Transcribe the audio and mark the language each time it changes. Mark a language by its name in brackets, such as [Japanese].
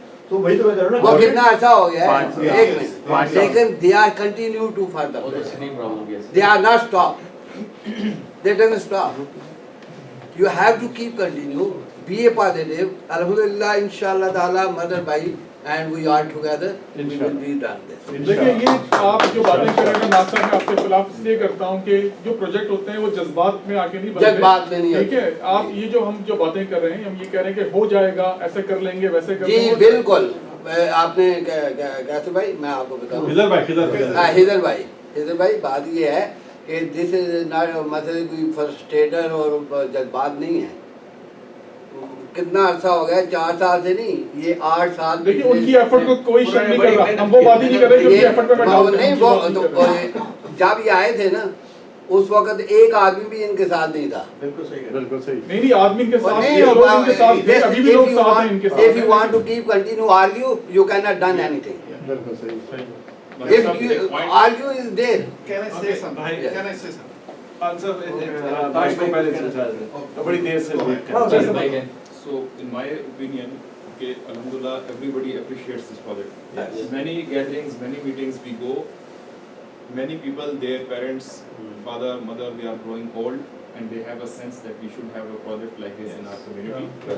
[Hindi] तो वही तो मैं कह रहा हूं ना, वो कितना अर्सा हो गया है, एक मिनट, लेकिन [English] They are continue to further, they are not stop, they don't stop, you have to keep continue, be a positive. अल्हम्दुलिल्लाह इंशाल्लाह ताला मदर भाई and we are together, we will be done this. [Hindi] देखिए, ये आप जो बातें कर रहे हैं नासर, मैं आपके खिलाफ इसलिए करता हूँ कि जो प्रोजेक्ट होते हैं वो जज्बात में आके नहीं बनते, जज्बात में नहीं, ठीक है। आप ये जो हम जो बातें कर रहे हैं, हम ये कह रहे हैं कि हो जाएगा, ऐसे कर लेंगे, वैसे कर लेंगे। जी बिल्कुल, आपने कैसे भाई, मैं आपको बताऊँ, हिदर भाई बात ये है कि [English] this is not [Hindi] मतलब कोई फ्रस्ट्रेटर और जज्बात नहीं है। कितना अर्सा हो गया, 4 साल से नहीं, ये 8 साल। देखिए, उनकी एफर्ट को कोई शक नहीं कर रहा, हम वो बात ही नहीं कर रहे कि उनकी एफर्ट पे मैं डाल नहीं, वो जब ये आए थे ना उस वक्त एक आदमी भी इनके साथ नहीं था। बिल्कुल सही, बिल्कुल सही। नहीं आदमी के साथ नहीं, इनके साथ अभी भी लोग साथ हैं इनके साथ। [English] If you want to keep continue argue, you cannot done anything. [Hindi] बिल्कुल सही। [English] If you argue is there. Can I say something? Can I say something? [Hindi] Answer को पहले से बड़ी देर से वेट कर रहे हैं। [English] So in my opinion, okay, alhamdulillah, everybody appreciates this project. Yes. Many gatherings, many meetings we go, many people, their parents, father, mother, they are growing old, and they have a sense that we should have a project like this in our community.